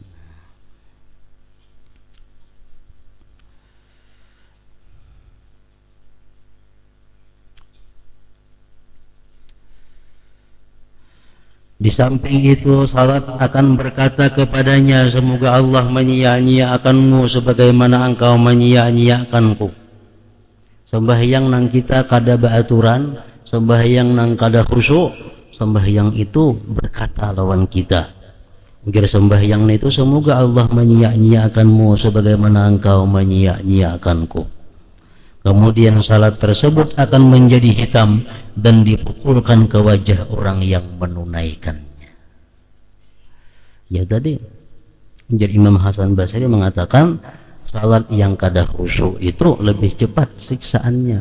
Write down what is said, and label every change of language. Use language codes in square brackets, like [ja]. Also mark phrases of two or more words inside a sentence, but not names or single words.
[id] Di samping itu salat akan berkata kepadanya, semoga Allah menyia-nyiakanmu sebagaimana engkau menyia-nyiakanku. [bjn] Sembahyang nang kita kada beraturan, sembahyang nang kada khusyuk, sembahyang itu berkata lawan kita. [id] Ujar sembahyang itu, semoga Allah menyia-nyiakanmu sebagaimana engkau menyia-nyiakanku. Kemudian salat tersebut akan menjadi hitam dan dipukulkan ke wajah orang yang menunaikannya. Ya tadi, jadi Imam Hasan Basri mengatakan salat yang kada khusyuk itu lebih cepat siksaannya.